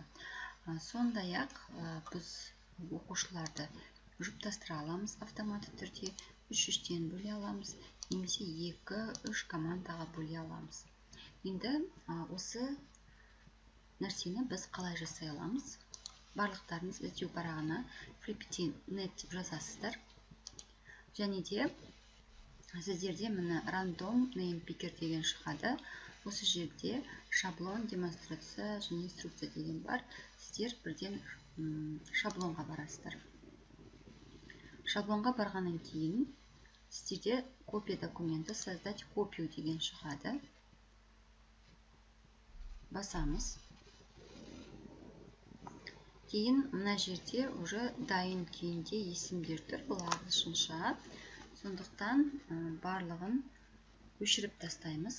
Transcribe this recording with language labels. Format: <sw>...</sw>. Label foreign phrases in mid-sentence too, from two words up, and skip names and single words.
<kk>Сондай-ақ біз оқушыларды жұптастыра аламыз автоматты түрде, 3-3-тен бөле аламыз, немесе 2-3 командаға бөле аламыз. Енді осы нәрсені біз қалай жасай аламыз? Барлықтарыңыз іздеу парағына Flipity.net деп жазасыздар. Және де сіздерде міне</kk> <en>random name picker</en> <kk>деген шығады. Осы жерде шаблон, демонстрация және инструкция деген бар. Сіздер бірден шаблонға барасыздар. Шаблонға барғаннан кейін сіздерде</kk> <ru>копия документа создать копию</ru> <kk>деген шығады. Басамыз. Кейін мына жерде уже дайын күйінде есімдер тұр. Бұл ағылшынша. Сондықтан барлығын өшіріп тастаймыз.</kk>